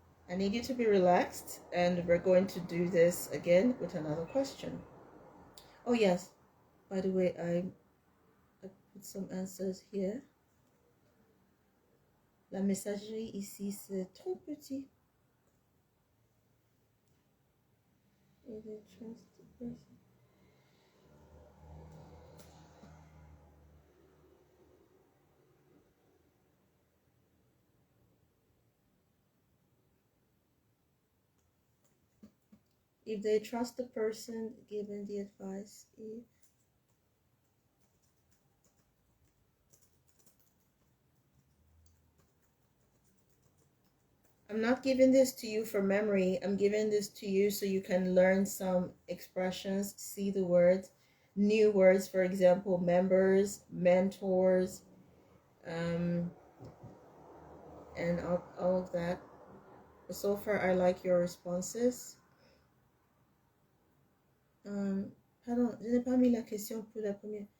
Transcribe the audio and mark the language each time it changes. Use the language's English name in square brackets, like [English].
[English] I need you to be relaxed, and we're going to do this again with another question. Oh yes, by the way, I put some answers here. [French] La messagerie ici, c'est trop petit. [English] If they trust the person. If they trust the person given the advice, if I'm not giving this to you for memory, I'm giving this to you so you can learn some expressions, see the words, new words, for example, members, mentors, and all of that. So far, I like your responses. [French] Pardon, je n'ai pas mis la question pour la première.